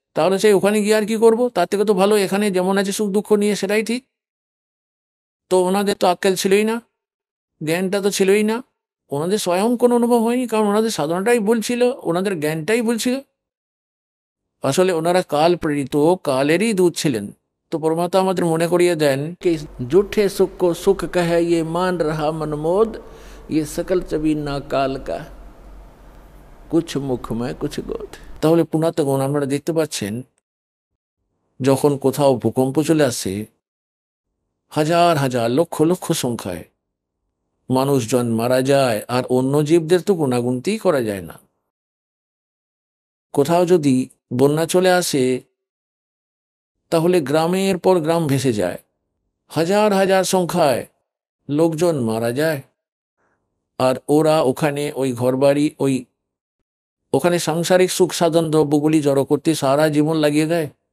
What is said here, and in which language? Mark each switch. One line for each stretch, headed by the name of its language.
Bangla: তাহলে সেই ওখানে গিয়ে আর কি করবো? তার থেকে তো ভালো এখানে যেমন আছে সুখ দুঃখ নিয়ে, সেটাই ঠিক। তো ওনাদের তো আক্কেল ছিলই না, জ্ঞানটা তো ছিলই না, ওনাদের স্বয়ং কোনো অনুভব হয়নি, কারণ ওনাদের সাধনাটাই ভুল ছিল, ওনাদের জ্ঞানটাই ভুল ছিল। আসলে ওনারা কাল প্রেরিত, কালেরই দূত ছিলেন। তো পরমাত্মা আমাদের মনে করিয়ে দেন कि
Hindi: झूठे सुख को सुख कहे ये मान रहा मनमोद, ये सकल चबी ना काल का कुछ मुख में कुछ गोद।
Bangla: তাহলে পুনাতগণ আপনারা দেখতে পাচ্ছেন, যখন কোথাও ভূকম্প চলে আসে, হাজার হাজার লক্ষ লক্ষ সংখ্যায় মানুষজন মারা যায়, আর অন্য জীবদের তো গুণাগুনতিই করা যায় না। কোথাও যদি বন্যা চলে আসে, তাহলে গ্রামের পর গ্রাম ভেসে যায়, হাজার হাজার সংখ্যায় লোকজন মারা যায়, আর ওরা ওখানে ওই ঘরবাড়ি, ওখানে সাংসারিক সুখ সাধন দ্রব্যগুলি জড়ো করতে সারা জীবন লাগিয়ে দেয়।